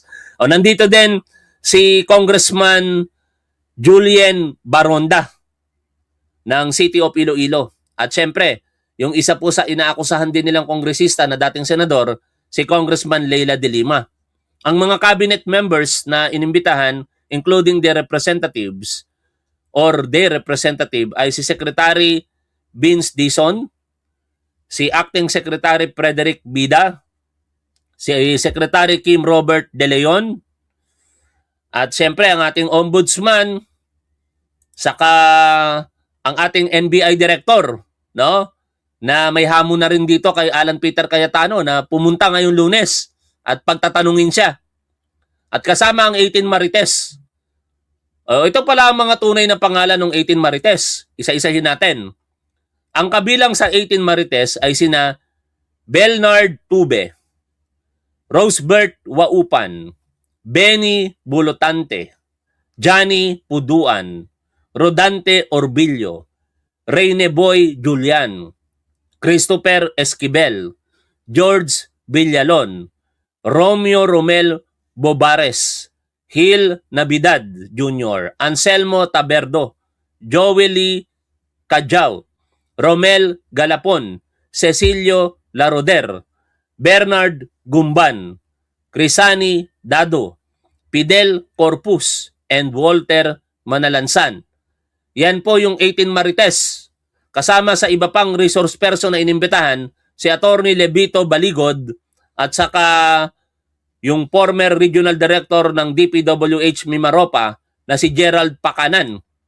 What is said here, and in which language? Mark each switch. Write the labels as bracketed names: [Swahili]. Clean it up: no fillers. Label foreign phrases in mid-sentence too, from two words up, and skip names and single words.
[Filipino] O nandito din si Congressman Julien Baronda ng City of Iloilo. At syempre, yung isa po sa inaakusahan din nilang kongresista na dating senador, si Congressman Leila de Lima. Ang mga [English] cabinet members [Filipino] na inimbitahan, [English] including their representatives or their representative, [Filipino] ay si Secretary Vince Dizon, si Acting Secretary Frederick Bida, si Secretary Kim Robert De Leon, at siyempre ang ating ombudsman, saka ang ating NBI Director, no? Na may hamon na rin dito kay Alan Peter Cayetano na pumunta ngayong Lunes at pagtatanungin siya. At kasama ang 18 Marites. Ito pala ang mga tunay na pangalan ng 18 Marites. Isa-isahin natin. Ang kabilang sa 18 Marites ay sina Belnard Tube, Rosebert Waupan, Benny Bulotante, Johnny Puduan, Rodante Orbillo, Reyne Boy Julian, Christopher Esquivel, George Villalon, Romeo Romel Bobares, Gil Navidad Jr., Anselmo Taberdo, Joely Cajao, Romel Galapon, Cecilio Laroder, Bernard Gumban, Crisani Dado, Fidel Corpus, and Walter Manalansan. Yan po yung 18 Marites. Kasama sa iba pang [English] resource person [Filipino] na inimbitahan, si Attorney Levito Baligod at saka yung [English] former regional director [Filipino] ng DPWH Mimaropa na si Gerald Pacanan.